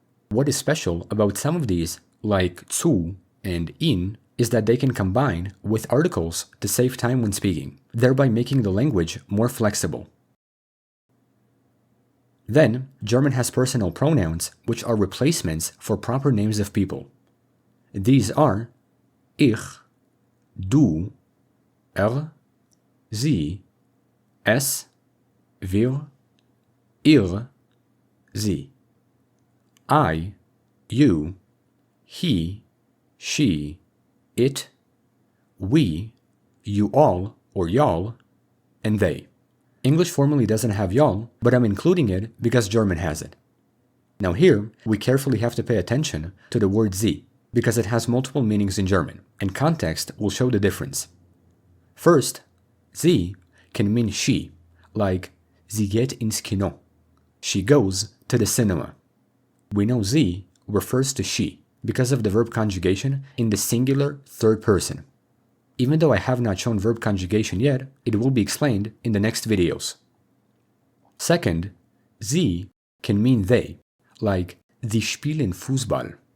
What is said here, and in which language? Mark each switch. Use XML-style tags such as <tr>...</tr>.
<en>What is special about some of these, like zu and in, is that they can combine with articles to save time when speaking, thereby making the language more flexible. Then, German has personal pronouns, which are replacements for proper names of people. These are ich, du, sie, es, wir, ihr, sie. I, you, he, she, it, we, you all or y'all, and they. English formally doesn't have y'all, but I'm including it because German has it. Now here, we carefully have to pay attention to the word sie, because it has multiple meanings in German, and context will show the difference. First, sie can mean she, like</en> <de>sie geht ins Kino.</de> <en>She goes to the cinema. We know sie refers to she because of the verb conjugation in the singular third person. Even though I have not shown verb conjugation yet, it will be explained in the next videos. Second, sie can mean they, like</en> <de>sie spielen Fußball.</de>